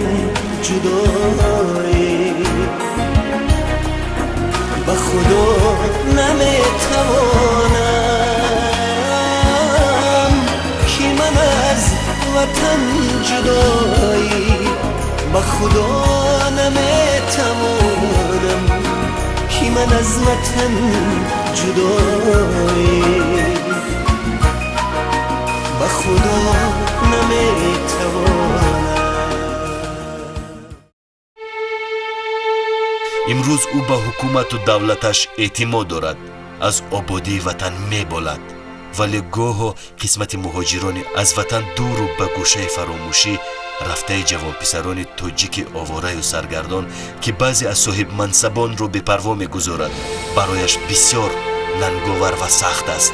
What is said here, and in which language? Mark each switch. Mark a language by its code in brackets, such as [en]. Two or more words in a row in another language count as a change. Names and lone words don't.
[fa] جدایی به خدا نمیتوانم که من از وطن جدایی به خدا نمیتوانم که من از وطن جدایی به خدا نمیتوانم. [tg] имрӯз ӯ ба ҳукумату давлаташ эътимод дорад, аз ободии ватан меболад, вале гоҳо қисмати муҳоҷирони аз ватан дуру ба гӯшаи фаромӯшӣ рафтаи ҷавонписарони тоҷики овораю саргардон ки баъзе аз соҳибмансабонро бепарво мегузорад, барояш бисёр нанговар ва сахт аст.